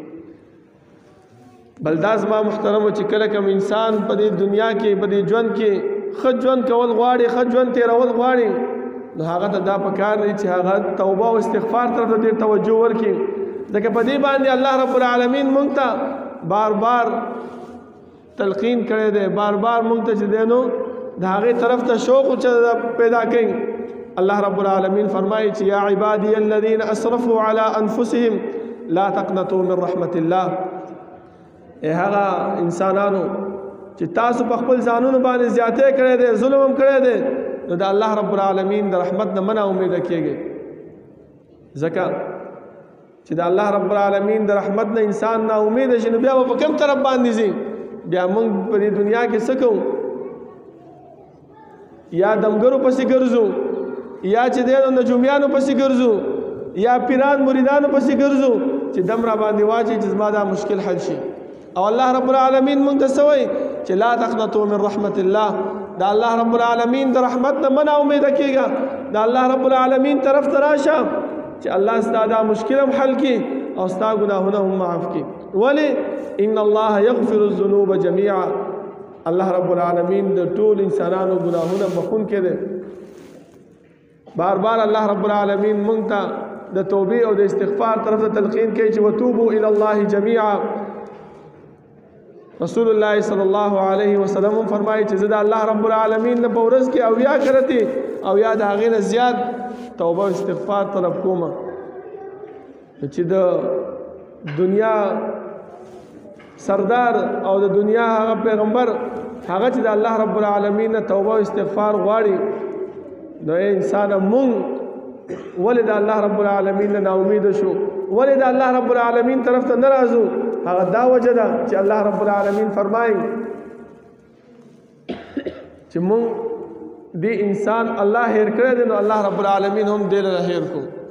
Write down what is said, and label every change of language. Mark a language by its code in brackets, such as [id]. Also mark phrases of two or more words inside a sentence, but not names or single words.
[ps] بل دا زما محترمو چې کله کوم انسان په دې دنیا کې په دې ژوند کې ښه ژوند کول غواړي ښه ژوند تېرول غواړي نو هغه ته دا پکار دی چې هغه توبه او استغفار طرف ته ډېر توجه ورکړي ځکه په دې باندې الله رب العالمین مونږ ته بار بار تلقین کړی دی بار بار مونږ ته چې دی نو د هغې طرف ته شوق پیدا کوي الله رب العالمین فرمایي چې [ar] یا عبادی الذین اسرفوا علی انفسهم لا تقنطوا من رحمت الله [ps] ای هغه انسانانو چې تاسو په خپل ځانونو باندې زیاتې کړی دی ظلم هم کړی دی نو د الله رب العالمین د رحمت نه مه ناامیده کېږئ ځکه چې د الله رب العالمین د رحمت نه انسان ناامیده شي نو بیا به په کوم طرف باندې ځي بیا موږ په دې دنیا کې څه کوو یا دمګرو پسې ګرځو یا چې دی نو نجومیانو پسې ګرځو یا پیران مریدانو پسې ګرځو چې دم را باندې واچي چې زما دا مشکل حل شي او الله رب العالمین موږ ته څه وایي چې [ar] لا تقنطوا من رحمت الله [ps] دا الله رب العالمین د رحمت نه مه ناامیده کېږه د الله رب العالمین طرف ته راشه چې الله ستا دا مشکل هم حل کړي او ستا ګناهونه هم معاف کړي ولې [ar] ان الله یغفر الذنوب جمیعا [ps] الله رب العالمین د ټول انسانانو ګناهونه بخښونکی دی بار بار الله رب العالمین موږ ته د توبې او د استغفار طرف ته تلقین کوي چې [ar] وتوبوا الى الله جميعا [ps] رسول الله [ar] صلی الله علیه وسلم [ps] فرمایي چې زه د الله رب العالمین نه په ورځ کې اویا کرتی او یا د هغې نه زیات توبه او استغفار طلب کوم چې د دنیا سردار او د دنیا هغه پیغمبر هغه چې د الله رب العالمین نه توبه او استغفار غواړي نو انسان مونږ ولې د الله رب العالمین نه امید شو ولې د الله رب العالمین طرف ته ناراضو هغه دا وجه ده چې الله رب العالمین فرمایي چې مونږ دې انسان الله هیر کړی دی نو الله رب العالمین هم دې له هیر کو